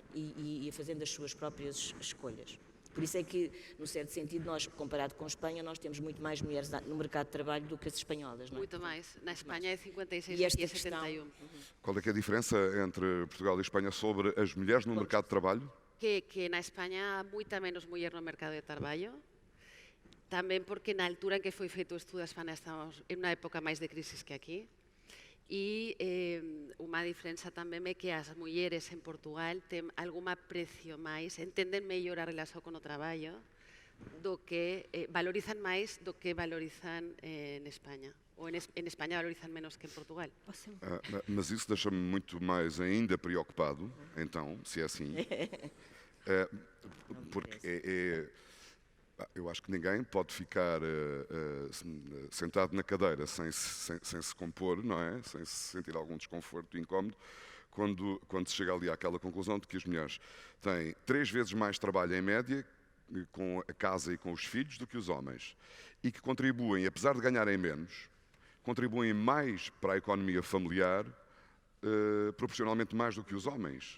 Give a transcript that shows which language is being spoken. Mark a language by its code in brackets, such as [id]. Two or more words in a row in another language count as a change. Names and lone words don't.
[pt] E fazendo as suas próprias escolhas. Por isso é que, num certo sentido, nós, comparado com a Espanha, nós temos muito mais mulheres no mercado de trabalho do que as espanholas, não é? Muito mais. Na Espanha é 56 e aqui é 71. Qual é que é a diferença entre Portugal e Espanha sobre as mulheres no mercado de trabalho? [gl] Que na Espanha há moita menos muller no mercado de traballo, tamén porque na altura en que foi feito o estudo a Espanha estamos en unha época máis de crisis que aquí. E unha diferenza tamén é que as mulleres en Portugal ten algún aprecio máis, entenden mellor a relación con o traballo, do que valorizan máis do que valorizan en España. Ou en España valorizan menos que en Portugal. [pt] Mas isso deixa-me muito mais ainda preocupado, então, se é assim. Porque eu acho que ninguém pode ficar sentado na cadeira sem se compor, não é? Sem se sentir algum desconforto, incómodo, quando se chega ali àquela conclusão de que as mulheres têm 3 vezes mais trabalho em média com a casa e com os filhos do que os homens e que contribuem, apesar de ganharem menos, contribuem mais para a economia familiar, proporcionalmente mais do que os homens.